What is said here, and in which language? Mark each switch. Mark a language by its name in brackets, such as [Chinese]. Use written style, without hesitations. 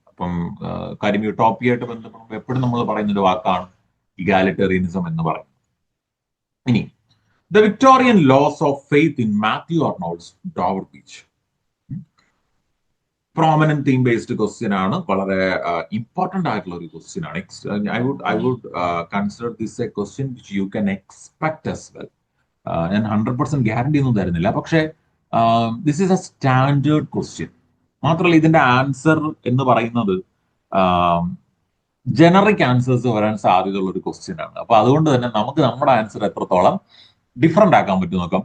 [Malayalam] അപ്പം കാര്യം യൂട്ടോപ്പിയായിട്ട് ബന്ധപ്പെടുമ്പോൾ എപ്പോഴും നമ്മൾ പറയുന്ന ഒരു വാക്കാണ് ഇഗാലിറ്റേറിയനിസം എന്ന് പറയുന്നത്. [English] ഇനി The Victorian laws of faith in Matthew Arnold's Dover Beach. Prominent theme based question [Malayalam] ആണ്, വളരെ ഇമ്പോർട്ടന്റ് ആയിട്ടുള്ള ഒരു ക്വസ്റ്റ്യൻ ആണ്. [English] I would consider this a question which you can expect as well. [Malayalam] ഞാൻ 100% ഗ്യാരണ്ടി ഒന്നും തരുന്നില്ല, പക്ഷേ [English] This is a standard question. [Malayalam] മാത്രമല്ല ഇതിന്റെ ആൻസർ എന്ന് പറയുന്നത് ജനറിക് ആൻസേഴ്സ് വരാൻ സാധ്യതയുള്ള ഒരു ക്വസ്റ്റ്യൻ ആണ്. അപ്പൊ അതുകൊണ്ട് തന്നെ നമുക്ക് നമ്മുടെ ആൻസർ എത്രത്തോളം ഡിഫറെന്റ് ആക്കാൻ പറ്റും നോക്കാം.